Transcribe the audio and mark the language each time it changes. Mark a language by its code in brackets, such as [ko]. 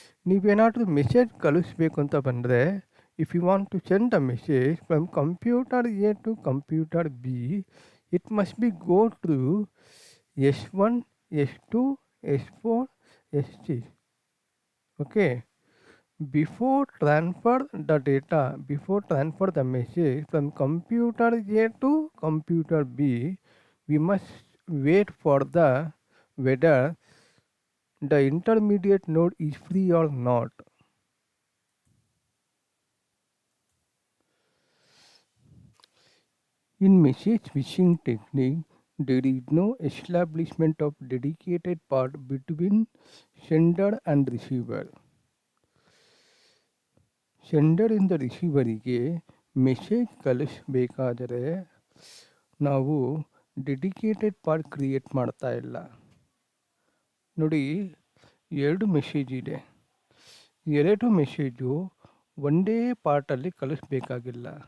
[kn] ನೀವೇನಾದರೂ ಮೆಸೇಜ್ ಕಳಿಸ್ಬೇಕು ಅಂತ ಬಂದರೆ, [en] If you want to send the message from computer A to computer B, it must be go through S1, S2, S4, S6. Okay, before transfer the message from computer A to computer B, we must wait for the whether the intermediate node is free or not. In message switching technique, there is no establishment of dedicated path between sender and receiver. [kn] ಸೆಂಡರಿಂದ ರಿಸೀವರಿಗೆ message ಕಳಿಸ್ಬೇಕಾದರೆ ನಾವು dedicated part create ಮಾಡ್ತಾ ಇಲ್ಲ. ನೋಡಿ, 2 message ಇದೆ. 2 message ಒಂದೇ ಪಾರ್ಟಲ್ಲಿ ಕಳಿಸ್ಬೇಕಾಗಿಲ್ಲ.